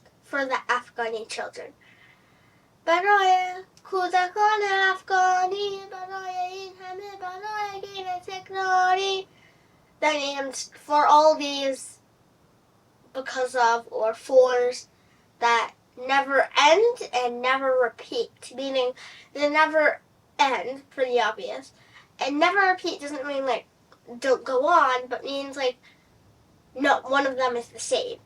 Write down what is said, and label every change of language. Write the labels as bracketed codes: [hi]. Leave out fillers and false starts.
[en] For the Afghani children. [fa] برای کودکان افغانی، برای این همه، برای غیر تکراری. [en] That means for all these because of or fors that never end and never repeat, meaning they never end, pretty obvious. And never repeat doesn't mean like don't go on, but means like not one of them is the same.